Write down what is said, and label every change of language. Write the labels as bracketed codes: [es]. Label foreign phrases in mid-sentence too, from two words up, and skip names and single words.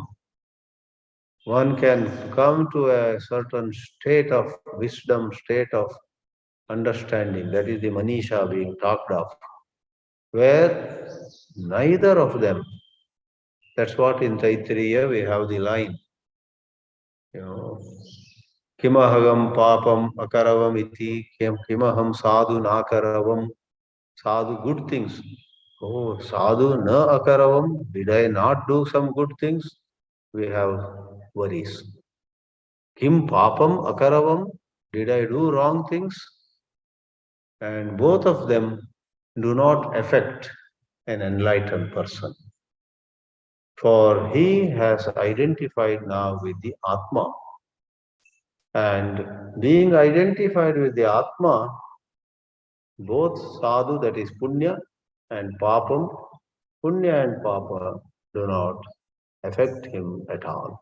[en] One can come to a certain state of wisdom, state of understanding. That is the manīṣā being talked of. where neither of them. That's what in Taittiriya we have the line. You know, [sa] Kimahagam papam akaravam iti, kimaham sadhu nakaravam. [en] Sadhu, good things. [sa] Oh, sadhu na akaravam. [en] Did I not do some good things? We have worries. [sa] Kim papam akaravam. [en] Did I do wrong things? And both of them do not affect an enlightened person. For he has identified now with the Atma. And being identified with the Atma, both sadhu, that is punya, and papam, punya and papa do not affect him at all.